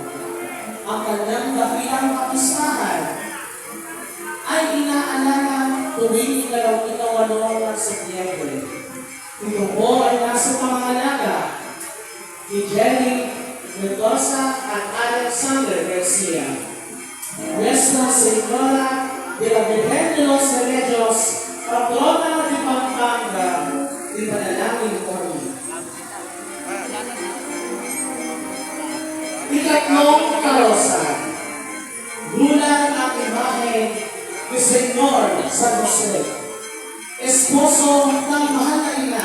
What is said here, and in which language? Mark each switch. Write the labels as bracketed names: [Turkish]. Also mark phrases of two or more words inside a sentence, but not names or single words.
[Filipino] Ang kanyang dakilang kapistahan ay inaalala tuwing ika-8 ng Setyembre. Ito po ay nasa pangangalaga ni Jenny Mendoza at Alexander Garcia. Nuestra Señora de la Virgen de los Remedios, patrona ng Pampanga, ipanalangin ko rin. Ikatlong karosa, lulan ang imahe ni Señor San Jose, esposo ng mahal na ina.